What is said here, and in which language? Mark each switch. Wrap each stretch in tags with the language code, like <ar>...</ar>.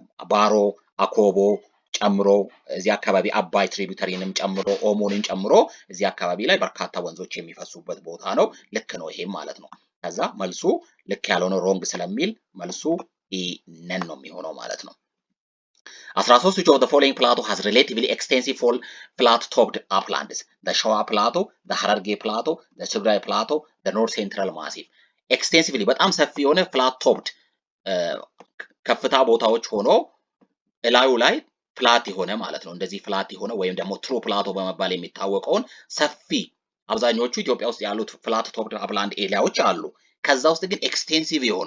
<am>ባሮ፣ አኮቦ ጨምሮ እዚህ አካባቢ አባይ ትሪቢዩተሪንም ጨምሮ ኦሞንን ጨምሮ እዚህ አካባቢ ላይ በርካታ ወንዞች የሚፈሱበት ቦታ ነው። ልክ ነው ይሄም ማለት ነው። ከዛ መልሱ ልክ ያልሆነ ሮንግ ስለሚል መልሱ ኢ ነን ነው የሚሆነው ማለት ነው። 13</am> <en>which of the following plateau has relatively extensive flat topped uplands? the ሸዋ plateau, the ሀረርጌ plateau, the ትግራይ plateau, the north central massif.</en> <am>extensively በጣም ሰፊ የሆነ</am> <en>flat topped</en> <am>ከፍታ ቦታዎች ሆኖ እላዩ ላይ ፍላት የሆነ ማለት ነው። እንደዚህ ፍላት የሆነ ወይም ደግሞ ትሩ ፕላቶ በመባል የሚታወቀውን ሰፊ አብዛኞቹ ኢትዮጵያ ውስጥ ያሉት ፍላት ቶፕድ አፕላንድ ኤሪያዎች አሉ። ከዛ ውስጥ ግን ኤክስቴንሲቭ</am>